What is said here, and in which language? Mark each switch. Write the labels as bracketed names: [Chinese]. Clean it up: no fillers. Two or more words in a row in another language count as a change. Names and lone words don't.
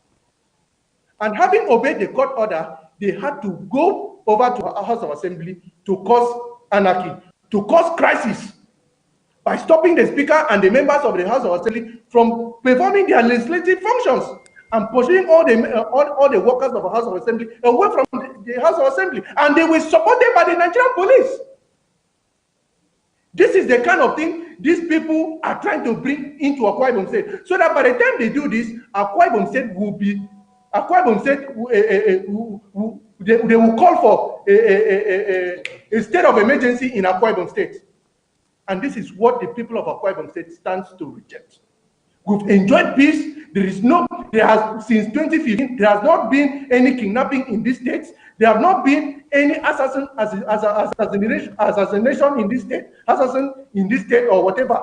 [English] And having obeyed the court order, they had to go over to our House of Assembly to cause anarchy, to cause crisis by stopping the Speaker and the members of the House of Assembly from performing their legislative functions and pursuing all the workers of the House of Assembly away from the House of Assembly. And they were supported by the Nigerian police. This is the kind of thing these people are trying to bring into Akwa Ibom State, so that by the time they do this, Akwa Ibom State will be, Akwa Ibom State, they will call for a state of emergency in Akwa Ibom State. And this is what the people of Akwa Ibom State stands to reject. We've enjoyed peace. Since 2015, there has not been any kidnapping in these states. There have not been any assassination in this state, or whatever.